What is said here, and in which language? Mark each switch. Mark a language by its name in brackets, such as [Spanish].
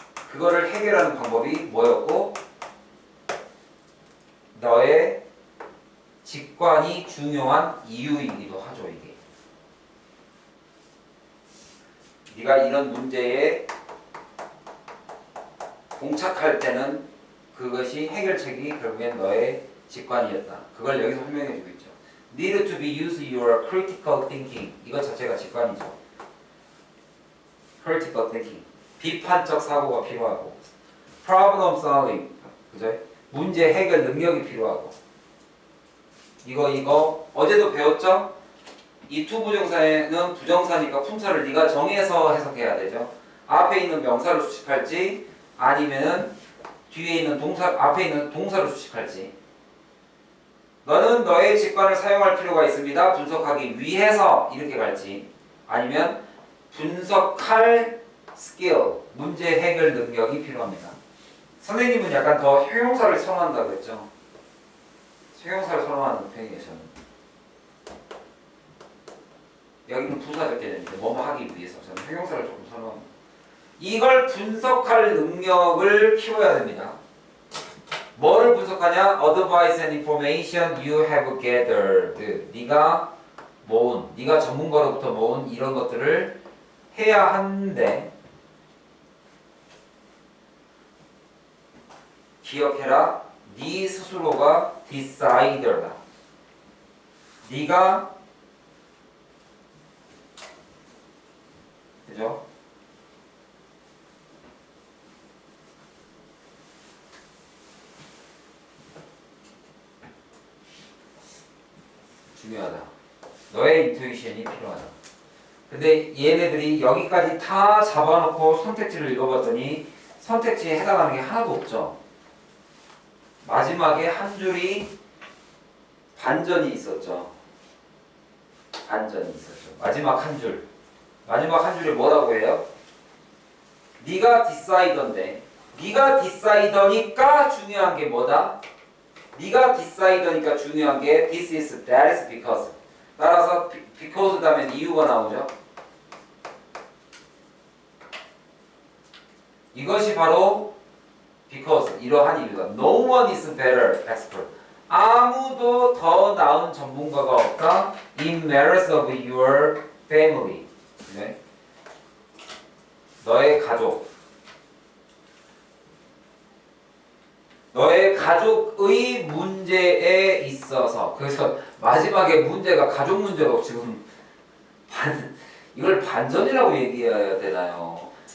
[Korean] 그거를 해결하는 방법이 뭐였고, 너의 직관이 중요한 이유이기도 하죠. 이게 네가 이런 문제에 봉착할 때는 그것이 해결책이 결국엔 너의 직관이었다. 그걸 여기서 설명해 주고 있죠. [English] Need to be use your critical thinking. [Korean] 이것 자체가 직관이죠. critical thinking. 비판적 사고가 필요하고, problem solving. 그죠? 문제 해결 능력이 필요하고. 이거 어제도 배웠죠? 이 투부정사에는 부정사니까 품사를 네가 정해서 해석해야 되죠. 앞에 있는 명사를 수식할지 아니면은 뒤에 있는 앞에 있는 동사를 수식할지. 너는 너의 직관을 사용할 필요가 있습니다. 분석하기 위해서 이렇게 갈지, 아니면 분석할 스킬, 문제 해결 능력이 필요합니다. 선생님은 약간 더 형용사를 선호한다고 했죠. 형용사를 선호하는 편이에요. 저는. 여기는 부사 적게 되는데 뭐뭐 하기 위해서 저는 형용사를 조금 선호합니다. 이걸 분석할 능력을 키워야 됩니다. 뭐를 분석하냐? [English] Advice and information you have gathered. [Korean] 네가 전문가로부터 모은 이런 것들을 해야 하는데, 기억해라. 네 스스로가 decider다. 네가, 그죠? 중요하다. 너의 인투이션이 필요하다. 근데 얘네들이 여기까지 다 잡아놓고 선택지를 읽어봤더니 선택지에 해당하는 게 하나도 없죠. 마지막에 한 줄이 반전이 있었죠. 마지막 한 줄에 뭐라고 해요? 네가 디사이더인데, 네가 디사이더니까 중요한 게 뭐다? 네가 디사이더니까 중요한 게 [English] this is, that is, because. [Korean] 따라서 because 다음에 이유가 나오죠. 이것이 바로 because, 이러한 이유다. [English] No one is better expert. [Korean] 아무도 더 나은 전문가가 없다. [English] In matters of your family. [Korean] 네? 너의 가족의 문제에 있어서. 그래서 마지막에 문제가 가족 문제로 지금 이걸 반전이라고 얘기해야 되나요?